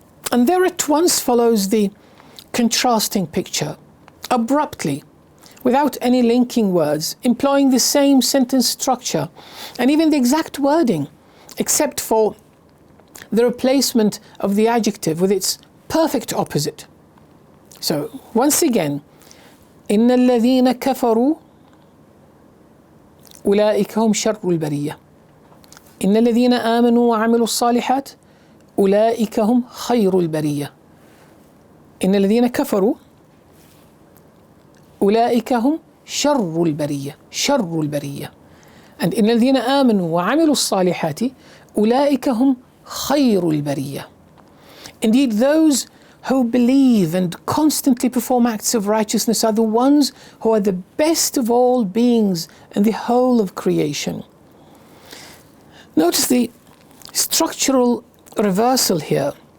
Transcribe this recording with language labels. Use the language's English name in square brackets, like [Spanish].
[English] And there at once follows the contrasting picture, abruptly, without any linking words, employing the same sentence structure and even the exact wording, except for the replacement of the adjective with its perfect opposite. So, once again, إِنَّ الَّذِينَ كَفَرُوا [Arabic] أولئك هم شر البرية إن الذين آمنوا وعملوا الصالحات أولئك هم خير البرية إن الذين كفروا أولئك هم شر البرية شر البرية and إن الذين آمنوا وعملوا الصالحات أولئك هم خير البرية. [English] Indeed, those who believe and constantly perform acts of righteousness are the ones who are the best of all beings in the whole of creation. Notice the structural reversal here.